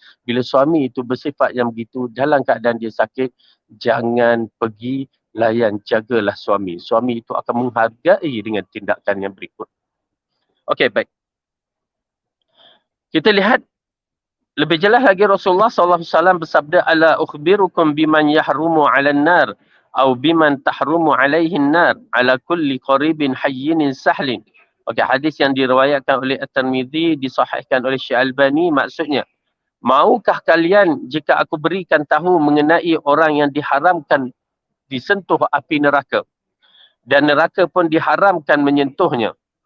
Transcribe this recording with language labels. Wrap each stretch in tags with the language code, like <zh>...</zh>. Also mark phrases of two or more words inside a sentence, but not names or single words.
<ms>Bila suami itu bersifat yang begitu dalam keadaan dia sakit, jangan pergi layan, jagalah suami. Suami itu akan menghargai dengan tindakan yang berikut. Okey, baik. Kita lihat lebih jelas lagi Rasulullah SAW bersabda,</ms> <ar>ألا أخبركم بمن يحرم على النار أو بمن تحرم عليه النار على كل قريب هين سهل.</ar> <ms>Okey, hadis yang diriwayatkan oleh At-Tirmizi, disahihkan oleh Syekh Albani, maksudnya, maukah kalian jika aku berikan tahu mengenai orang yang diharamkan disentuh api neraka dan neraka pun diharamkan menyentuhnya?</ms>